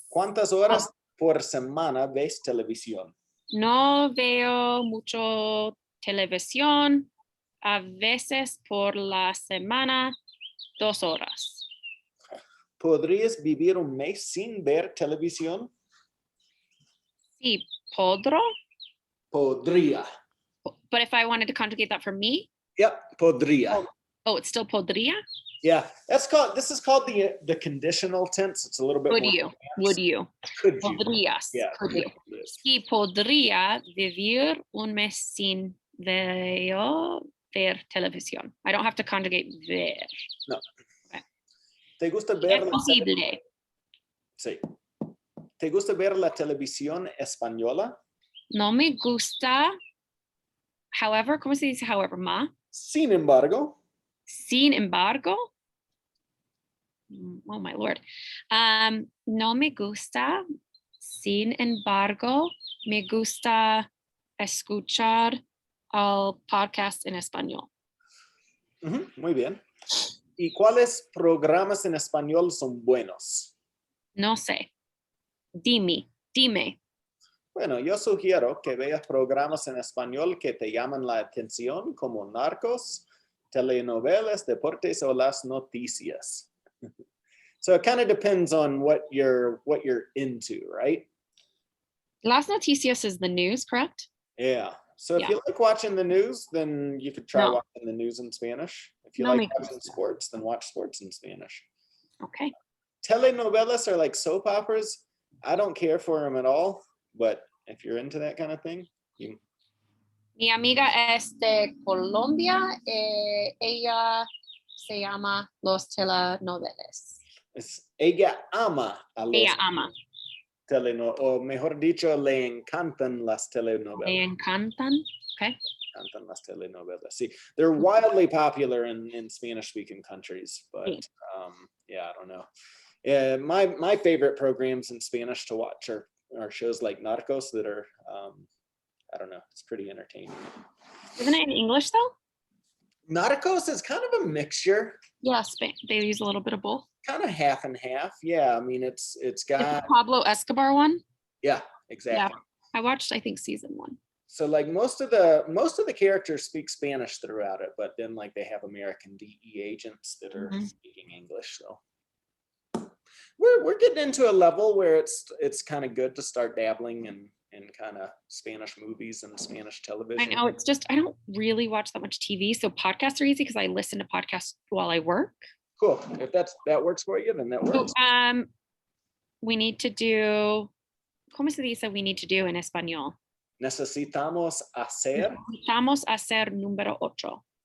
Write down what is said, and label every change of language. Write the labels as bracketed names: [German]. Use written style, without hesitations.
[Spanish] ¿Cuántas horas por semana ves televisión? No veo mucho televisión. A veces por la semana, 2 horas. ¿Podrías vivir un mes sin ver televisión? Sí, podro. Podría. [English] But if I wanted to conjugate that for me? [Spanish] Yep, podría. [English] Oh, it's still podría? Yeah, this is called the conditional tense. It's a little bit Would more you? advanced. Would you? Could you? [Spanish] Podrías. [English] Yeah. Could you? [Spanish] Sí, podría vivir un mes sin ver televisión. [English] I don't have to conjugate ver. No. Okay. [Spanish] ¿Te gusta ver Es posible. Sí. ¿Te gusta ver la televisión española? No me gusta. However, ¿cómo se dice however, ma? Sin embargo. Sin embargo. [English] Oh my Lord. [Spanish] No me gusta. Sin embargo, me gusta escuchar el podcast en español. Muy bien. ¿Y cuáles programas en español son buenos? No sé. Dime. Bueno, yo sugiero que veas programas en español que te llaman la atención, como Narcos, telenovelas, deportes o las noticias. [English] So it kind of depends on what you're into, right? [Spanish] Las noticias [English] is the news, correct? Yeah. So if you like watching the news, then you could try watching the news in Spanish. If you like watching sports, then watch sports in Spanish. Okay. Telenovelas are like soap operas. I don't care for them at all, but if you're into that kind of thing, you... [Spanish] Mi amiga es de Colombia. Ella se llama Los Telenovelas. Ella ama a los... Ella ama. O mejor dicho, le encantan las telenovelas. Le encantan. Okay. encantan las telenovelas. [English] See, they're wildly popular in Spanish-speaking countries, but yeah, I don't know. My favorite programs in Spanish to watch are shows like Narcos that are, I don't know, it's pretty entertaining. Isn't it in English though? Narcos is kind of a mixture. Yeah, they use a little bit of both. Kind of half and half. Yeah, I mean, it's got the Pablo Escobar one. Yeah, exactly. Yeah, I watched, I think, season 1. So like most of the characters speak Spanish throughout it, but then like they have American DE agents that are speaking English. So we're getting into a level where it's kind of good to start dabbling in kind of Spanish movies and Spanish television. I know, it's just I don't really watch that much TV, so podcasts are easy because I listen to podcasts while I work. Cool. If that works for you, then that works. So, we need to do. [Spanish] ¿Cómo se dice [English] we need to do [Spanish] en español? Necesitamos hacer. Necesitamos hacer número 8.